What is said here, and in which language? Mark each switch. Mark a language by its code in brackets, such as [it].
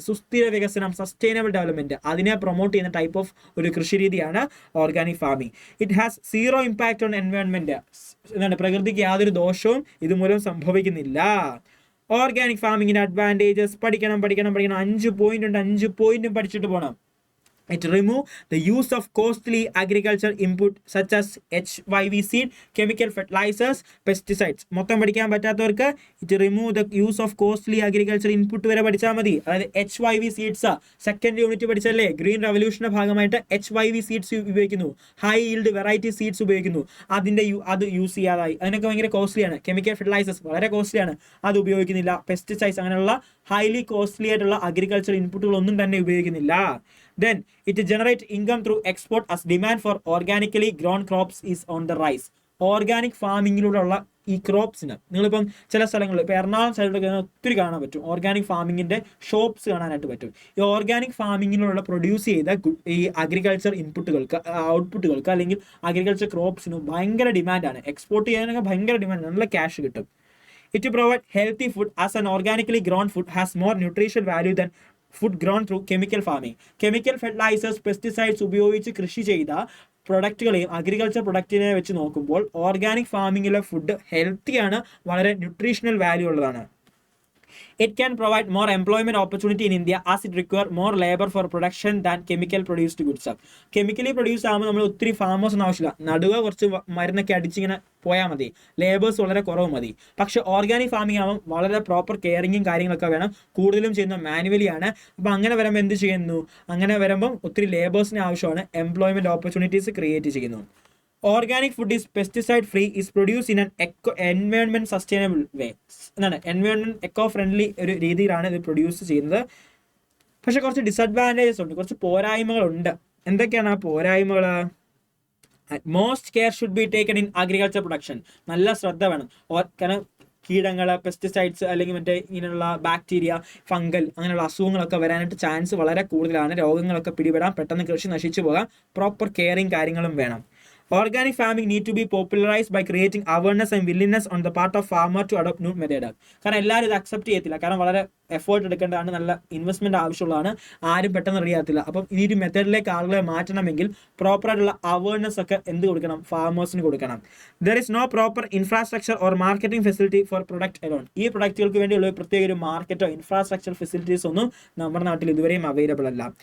[ml] സുസ്ഥിര വികസനം, sustainable development, അതിനെ പ്രൊമോട്ട് ചെയ്യുന്ന ടൈപ്പ് ഓഫ് ഒരു കൃഷി രീതിയാണ് organic farming. [en] It has zero impact on environment. [ml] പ്രകൃതിക്ക് യാതൊരു ദോഷവും ഇതുമൂലം സംഭവിക്കുന്നില്ല. ഓർഗാനിക് ഫാമിങ്ങിന്റെ അഡ്വാൻറ്റേജസ് പഠിക്കണം. 5 പോയിന്റ് ഉണ്ട്, 5 പോയിന്റും പഠിച്ചിട്ട് പോകണം. [en] It remove the use of costly agriculture input such as HYV seed, chemical fertilizers, pesticides. [ml] മൊത്തം പഠിക്കാൻ പറ്റാത്തവർക്ക് [en] it remove the use of costly agriculture input [ml] വരെ പഠിച്ചാൽ മതി. അതായത് HYV seeds second unit പഠിച്ചല്ലേ, green റവല്യൂഷന്റെ ഭാഗമായിട്ട് HYV സീഡ്സ് ഉപയോഗിക്കുന്നു, ഹൈ ഈൽഡ് വെറൈറ്റി സീഡ്സ് ഉപയോഗിക്കുന്നു. അത് യൂസ് ചെയ്യാതായി, അതിനൊക്കെ ഭയങ്കര കോസ്റ്റ്ലിയാണ്. കെമിക്കൽ ഫെർട്ടിലൈസേഴ്സ് വളരെ കോസ്റ്റ്ലിയാണ്, അത് ഉപയോഗിക്കുന്നില്ല. പെസ്റ്റിസൈഡ്സ് അങ്ങനെയുള്ള ഹൈലി കോസ്റ്റ്ലി ആയിട്ടുള്ള അഗ്രികൾച്ചർ ഇൻപുട്ടുകളൊന്നും തന്നെ ഉപയോഗിക്കുന്നില്ല. [en] Then it generates income through export as demand for organically grown crops is on the rise. [ml] Organic ഫാമിങ്ങിലൂടെയുള്ള ഈ ക്രോപ്സിന് നിങ്ങളിപ്പം ചില സ്ഥലങ്ങളിൽ ഇപ്പോൾ എറണാകുളം സൈഡിലൊക്കെ ഒത്തിരി കാണാൻ പറ്റും, ഓർഗാനിക് ഫാമിങ്ങിൻ്റെ ഷോപ്സ് കാണാനായിട്ട് പറ്റും. ഈ ഓർഗാനിക് ഫാമിങ്ങിലൂടെ പ്രൊഡ്യൂസ് ചെയ്ത ഈ അഗ്രികൾച്ചർ ഇൻപുട്ടുകൾക്ക് ഔട്ട്പുട്ടുകൾക്ക് അല്ലെങ്കിൽ അഗ്രികൾച്ചർ ക്രോപ്സിന് ഭയങ്കര ഡിമാൻഡാണ്. എക്സ്പോർട്ട് ചെയ്യാനൊക്കെ ഭയങ്കര ഡിമാൻഡ്, നല്ല ക്യാഷ് കിട്ടും. [en] It to provide healthy food as an organically grown food has more nutritional value than food grown through chemical farming. [ml] Chemical fertilizers, pesticides ഉപയോഗിച്ച് കൃഷി ചെയ്ത പ്രൊഡക്റ്റുകളെയും അഗ്രികൾച്ചർ പ്രൊഡക്റ്റിനെ വെച്ച് നോക്കുമ്പോൾ ഓർഗാനിക് ഫാമിങ്ങിലെ ഫുഡ് ഹെൽത്തിയാണ്, വളരെ ന്യൂട്രീഷണൽ വാല്യൂ ഉള്ളതാണ്. [en] It can provide more employment opportunity in India as it requires more labor for production than chemical produced goods. [ml] Chemically produce ആകുമ്പോൾ നമ്മൾ ഒത്തിരി ഫാമേഴ്സ് ഒന്നും ആവശ്യമില്ല, നടുവ കുറച്ച് മരുന്നൊക്കെ അടിച്ചിങ്ങനെ പോയാൽ മതി, ലേബേഴ്സ് വളരെ കുറവ് മതി. പക്ഷേ ഓർഗാനിക് ഫാമിംഗ് ആകുമ്പോൾ വളരെ പ്രോപ്പർ കെയറിങ്ങും കാര്യങ്ങളൊക്കെ വേണം, കൂടുതലും ചെയ്യുന്ന മാനുവലി ആണ്. അപ്പോൾ അങ്ങനെ വരുമ്പോൾ എന്ത് ചെയ്യുന്നു, അങ്ങനെ വരുമ്പം ഒത്തിരി ലേബേഴ്സിന് ആവശ്യമാണ്, എംപ്ലോയ്മെൻറ്റ് ഓപ്പർച്യൂണിറ്റീസ് ക്രിയേറ്റ് ചെയ്യുന്നു. [en] Organic food is pesticide free, is produced in an environment sustainable way. [ml] എന്താണ് എൻവയോൺമെന്റ് എക്കോ ഫ്രണ്ട്ലി ഒരു രീതിയിലാണ് ഇത് പ്രൊഡ്യൂസ് ചെയ്യുന്നത്. പക്ഷെ കുറച്ച് ഡിസഡ്വാൻറ്റേജസ് ഉണ്ട്, കുറച്ച് പോരായ്മകളുണ്ട്. എന്തൊക്കെയാണ് ആ പോരായ്മകൾ? [en] Most care should be taken in agriculture production. [ml] നല്ല ശ്രദ്ധ വേണം, കാരണം കീടങ്ങൾ, പെസ്റ്റിസൈഡ്സ് അല്ലെങ്കിൽ മറ്റേ ഇങ്ങനെയുള്ള ബാക്ടീരിയ, ഫംഗൽ അങ്ങനെയുള്ള അസുഖങ്ങളൊക്കെ വരാനായിട്ട് ചാൻസ് വളരെ കൂടുതലാണ്. രോഗങ്ങളൊക്കെ പിടിപെടാം, പെട്ടെന്ന് കൃഷി നശിച്ചു പോകാം. പ്രോപ്പർ കെയറിങ് കാര്യങ്ങളും വേണം. [en] Organic farming need to be popularized by creating awareness and willingness on the part of farmer to adopt new method. [ml] കാരണം എല്ലാവരും ഇത് അക്സെപ്റ്റ് ചെയ്യത്തില്ല, കാരണം വളരെ എഫേർട്ട് എടുക്കേണ്ടതാണ്, നല്ല ഇൻവെസ്റ്റ്മെന്റ് ആവശ്യമുള്ളതാണ്, ആരും പെട്ടെന്ന് റെഡി ആകത്തില്ല. അപ്പം ഈ ഒരു മെത്തേഡിലേക്ക് ആളുകളെ മാറ്റണമെങ്കിൽ പ്രോപ്പറായിട്ടുള്ള അവയർനെസ് ഒക്കെ എന്ത് കൊടുക്കണം, ഫാമേഴ്സിന് കൊടുക്കണം. [en] There is no proper infrastructure or marketing facility for product alone. [ml] ഈ പ്രൊഡക്റ്റുകൾക്ക് വേണ്ടിയുള്ള പ്രത്യേക ഒരു മാർക്കറ്റോ ഇൻഫ്രാസ്ട്രക്ചർ ഫെസിലിറ്റീസ് ഒന്നും നമ്മുടെ നാട്ടിൽ ഇതുവരെയും അവൈലബിൾ അല്ല.